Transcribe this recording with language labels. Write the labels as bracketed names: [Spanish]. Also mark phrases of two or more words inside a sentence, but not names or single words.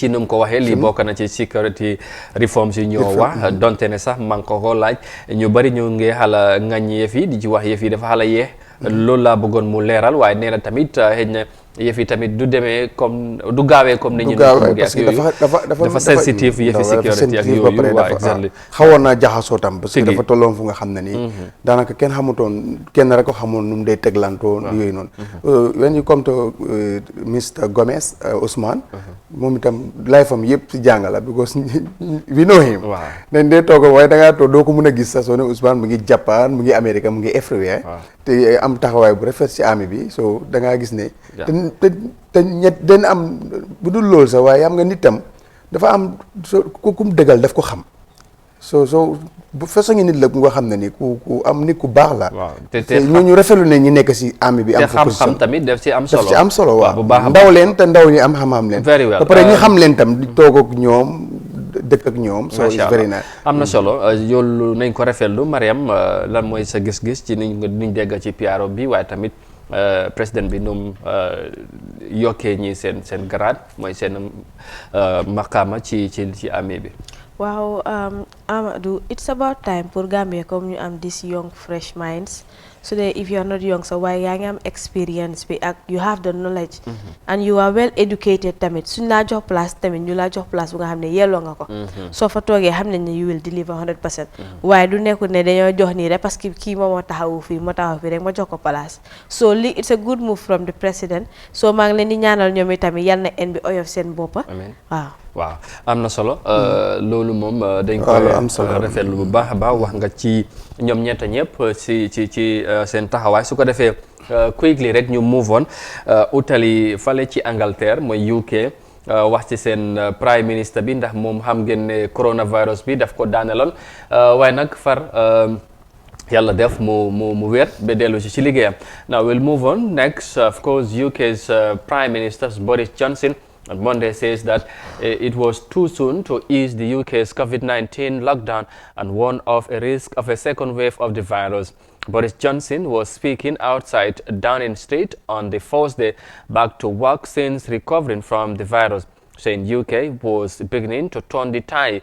[Wolof] ci nu mu ko waxee lii bokk na ci [English] security reforms [Wolof] yi ñoo wax donte ne sax man ko laaj ñu bari ñu ngi xala ngañ yëf yi di ci wax yëf yi dafa xala yeex loolu laa bëggoon mu leeral waaye nee na tamit xëy na yëf yi tamit du demee comme du gaawee comme ni ñu [French] parce que dafa [Wolof] sensitive yëfi sécurité ak yooyu waa exactly xawoon naa jaxasoo tam parce que dafa tolloon fu nga xam ne nii daanaka kenn xamutoon kenn rek ko xamoon nu mu dee teglantoo yooyu noonu [English] when you come to Mr Gomez Ousmane [Wolof] moom itam life am yëpp si jàngala [English] because we know him [Wolof] dañ dee toog waaye da ngaa toog doo ko mën a gis sax soo ne Ousmane mu ngi Japan mu ngi Amérique mu ngi everywhere te am taxawaay bu rafet si army bi so da ngaa gis ne te ñett den am bu dul loolu sax waaye am nga nit tam dafa am ku mu dëggal daf ko xam soo bu façon nit la ku nga xam ne ni ku am nit ku baax la te ñu rafetlu ne ñi nekk si army bi am xam-xam tamit daf ci am solo waaw ndaw leen te ndaw ñi am xam-xam leen ba pare ñu xam leen tam di toog ak ñoom dëkk ak ñoom [English] so it's very nice [Wolof] am na solo yoolu nañ ko rafetlu Mariam lan mooy sa gis-gis ci niñ dégg ci PRO bi waaye tamit président bi ñoom yokkee ñi seen grade mooy seen maqaama ci armée bi. waaw Amadou [English] it's about time [Wolof] pour Gambia comme ñu am [English] these young fresh minds so that if you are not young so [Wolof] waaye yaa ngi am experience bi ak [English] you have the knowledge and you are well educated [Wolof] tamit suñ laa jox place tamit ñu laa jox place bu nga xam ne yelloo nga ko soo fa toogee xam nañ ne [English] you will deliver 100% [Wolof] waaye du nekkul ne dañoo jox nii rek [French] parce que [Wolof] kii moo taxawu fii rek ma jox ko place so li [English] it's a good move from the president [Wolof] so maa ngi leen di ñaanal ñoom itamit yal na en bi oyof seen boppa waaw am na solo loolu moom dañ ko rafetlu bu baax a baax wax nga ci ñoom ñett ñëpp ci seen taxawaay su ko defee quickly rek ñu [English] move on [Wolof] utali fale ci Angleterre mooy UK wax ci seen [English] prime minister [Wolof] bi ndax moom xam ngeen ne coronavirus bi daf ko daaneloon waaye nag far yàlla def mu wér ba dellu ci liggéeyam. [English] Now we'll move on next. Of course, UK's Prime Minister Boris Johnson on Monday says that it was too soon to ease the UK's COVID-19 lockdown and warned of a risk of a second wave of the virus. Boris Johnson was speaking outside Downing Street on the first day back to work since recovering from the virus, saying UK was beginning to turn the tide.